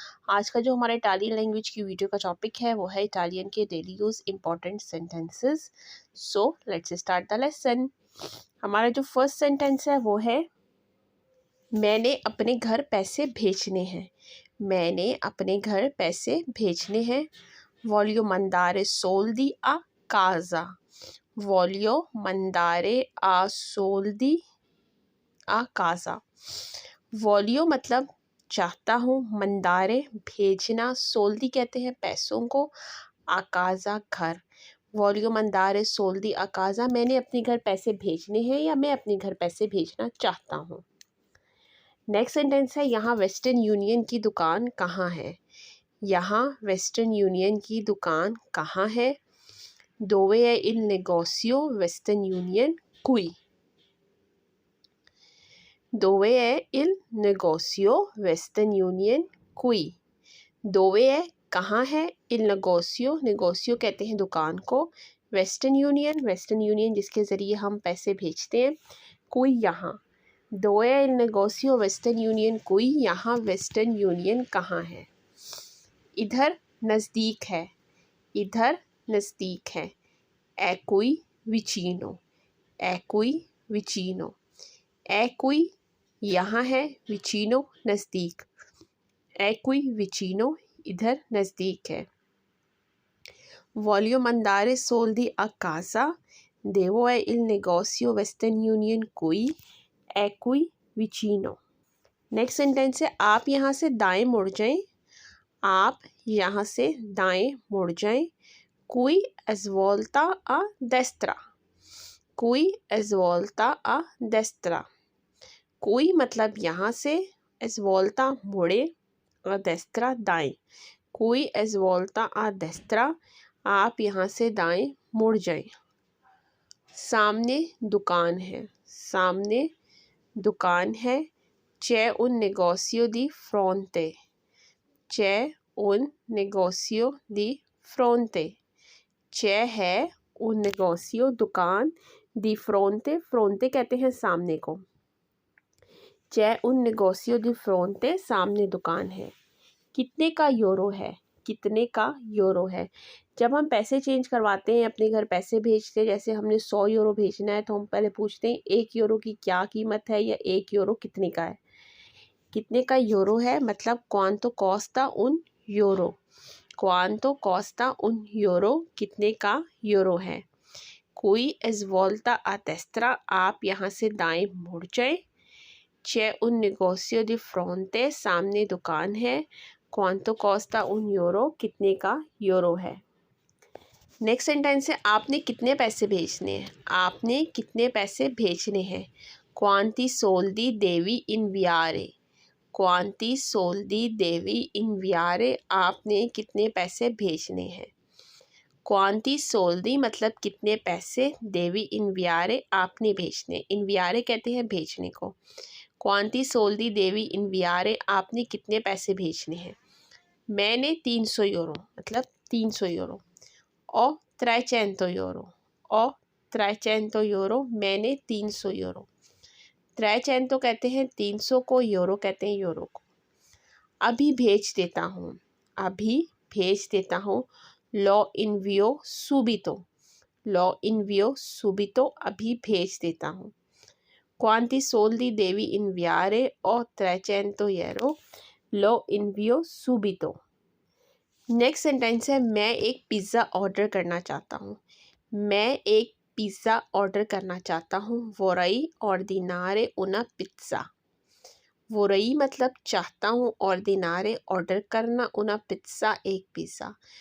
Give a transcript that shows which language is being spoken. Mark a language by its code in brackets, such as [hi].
[hi] आज का जो हमारा इटालियन लैंग्वेज की वीडियो का टॉपिक है वो है इटालियन के [en] Daily use important sentences. So let's start the lesson. [hi] हमारा जो फर्स्ट सेंटेंस है वो है मैंने अपने घर पैसे भेजने हैं। मैंने अपने घर पैसे भेजने हैं। [it] Voglio mandare soldi a casa। Voglio mandare a soldi a casa। [hi] Voglio मतलब चाहता हूँ, मंदारे भेजना, सोल्दी कहते हैं पैसों को, a casa घर। [it] Voglio mandare soldi a casa [hi] मैंने अपने घर पैसे भेजने हैं या मैं अपने घर पैसे भेजना चाहता हूँ। नेक्स्ट सेंटेंस है यहाँ वेस्टर्न यूनियन की दुकान कहाँ है। यहाँ वेस्टर्न यूनियन की दुकान कहाँ है। [it] Dove è il negozio Western Union qui। Dove è il negozio Western Union qui। Dove è [hi] कहाँ है, [it] il negozio [hi] negozio कहते हैं दुकान को, वेस्टर्न यूनियन जिसके ज़रिए हम पैसे भेजते हैं, कोई यहाँ। [it] Dove è il negozio Western Union qui। [hi] यहाँ वेस्टर्न यूनियन कहाँ है। इधर नज़दीक है, इधर नज़दीक है। [it] È qui vicino। È qui vicino। È qui [hi] यहाँ है, vicino नज़दीक। [it] È qui vicino [hi] इधर नज़दीक है। [it] Voglio mandare soldi a casa। Devo è il negozio Western Union qui è qui vicino। [hi] Next sentence है आप यहाँ से दाएं मुड़ जाएं। आप यहाँ से दाएं मुड़ जाएं। [it] Qui svolta a destra। Qui svolta a destra। [hi] Qui मतलब यहाँ से, svolta मुड़े, [it] a destra [hi] दाएं। [it] Qui svolta a destra [hi] आप यहाँ से दाएं मुड़ जाएं। सामने दुकान है, सामने दुकान है। [it] C'è un negozio di fronte। C'è un negozio di fronte। [hi] C'è है [it] un negozio [hi] दुकान, [it] di fronte [hi] fronte कहते हैं सामने को। [it] C'è un negozio di fronte [hi] सामने दुकान है। कितने का यूरो है, कितने का यूरो है। जब हम पैसे चेंज करवाते हैं, अपने घर पैसे भेजते हैं, जैसे हमने 100 यूरो भेजना है तो हम पहले पूछते हैं 1 यूरो की क्या कीमत है या 1 यूरो कितने का है। कितने का यूरो है मतलब [it] quanto costa un euro। Quanto costa un euro [hi] कितने का यूरो है। [it] Qui svolta a destra [hi] आप यहाँ से दाएं मुड़ जाएं। [it] C'è un negozio di fronte [hi] सामने दुकान है। [it] Quanto costa un euro [hi] कितने का यूरो है। नेक्स्ट सेंटेंस है आपने कितने पैसे भेजने हैं। आपने कितने पैसे भेजने हैं। [it] Quanti soldi devi inviare। Quanti soldi devi inviare [hi] आपने कितने पैसे भेजने हैं। [it] Quanti soldi [hi] मतलब कितने पैसे, [it] devi inviare [hi] आपने भेजने, inviare कहते हैं भेजने को। [it] Quanti soldi devi inviare [hi] आपने कितने पैसे भेजने हैं। मैंने 300 यूरो मतलब 300 euro. Ho 300 euro. Ho 300 euro मैंने 300 यूरो। 300 कहते हैं 300 को, यूरो कहते हैं यूरो को। अभी भेज देता हूँ, अभी भेज देता हूँ। [it] Lo invio subito। Lo invio subito [hi] अभी भेज देता हूँ। [it] Quanti soldi devi inviare। Ho 300 euro। Lo invio subito। [hi] Next sentence है मैं एक पिज़्ज़ा ऑर्डर करना चाहता हूँ। मैं एक पिज़्ज़ा ऑर्डर करना चाहता हूँ। [it] Vorrei ordinare una pizza। [hi] Vorrei मतलब चाहता हूँ, ordinare ऑर्डर करना, una pizza एक पिज़्ज़ा।